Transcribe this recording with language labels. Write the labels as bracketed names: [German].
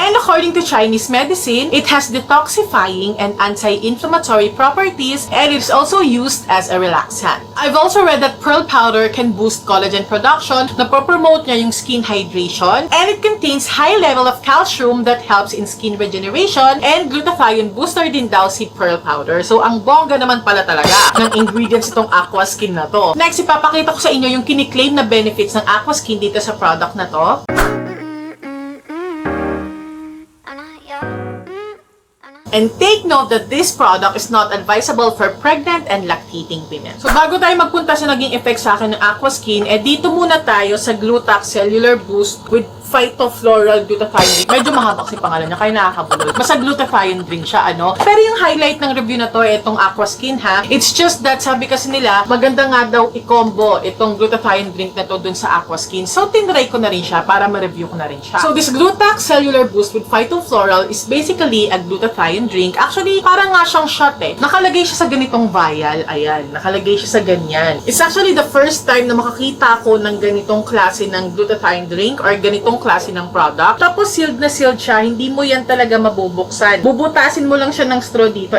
[English] And according to Chinese medicine, it has detoxifying and anti-inflammatory properties, and it's also used as a relaxant. I've also read that pearl powder can boost collagen production, [Filipino] na-promote niya yung skin hydration, [English] and it contains high level of calcium that helps in skin regeneration, and glutathione booster [Filipino] din daw si pearl powder. So, ang bongga naman pala talaga ng ingredients itong Aqua Skin na to. Next, ipapakita ko sa inyo yung kiniklaim na benefits ng Aqua Skin dito sa product na to. [English] And take note that this product is not advisable for pregnant and lactating women. [Filipino] So bago tayo magpunta sa naging effect sa akin ng Aqua Skin, dito muna tayo sa Glutax Cellular Boost with Phytofloral Glutathione. Medyo mahaba kasi pangalan niya, kaya nakakabulol. Basta glutathione drink siya, ano? Pero yung highlight ng review na to, itong Aqua Skin, ha? [English] It's just that, [Filipino] sabi kasi nila, maganda nga daw i-combo itong glutathione drink na to dun sa Aqua Skin. So, tinry ko na rin siya para ma-review ko na rin siya. [English] So, this Glutax Cellular Boost with Phytofloral is basically a glutathione drink. [Filipino] Actually, parang nga siyang shot eh. Nakalagay siya sa ganitong vial. Ayan, nakalagay siya sa ganyan. [English] It's actually the first time [Filipino] na makakita ko ng ganitong klase ng glutathione drink or ganitong klase ng product. Tapos sealed na sealed siya, hindi mo yan talaga mabubuksan. Bubutasin mo lang siya ng straw dito.